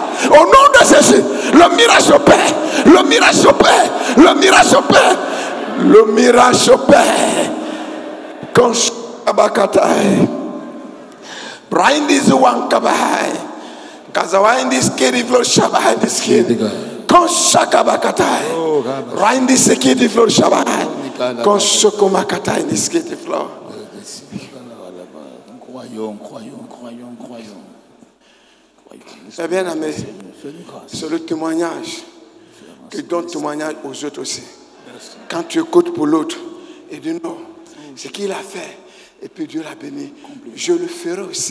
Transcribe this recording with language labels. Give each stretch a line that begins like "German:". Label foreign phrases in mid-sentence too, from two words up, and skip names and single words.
French: Au nom de Jésus, le miracle s'opère. Le miracle s'opère. Le miracle s'opère. Le miracle s'opère. Quand Abakatai. Brindis Wankabai. Kazawaindis Kediflo Shabai
English: this kid. Quand Shakabakatai. Brindis Kediflo Shabai. Quand Shokomakatai this Kediflo.
French: Croyons. Eh bien, amis, c'est le témoignage qui donne témoignage aux autres aussi. Quand tu écoutes pour l'autre, et dis non, ce qu'il a fait, et puis Dieu l'a béni, je le ferai aussi.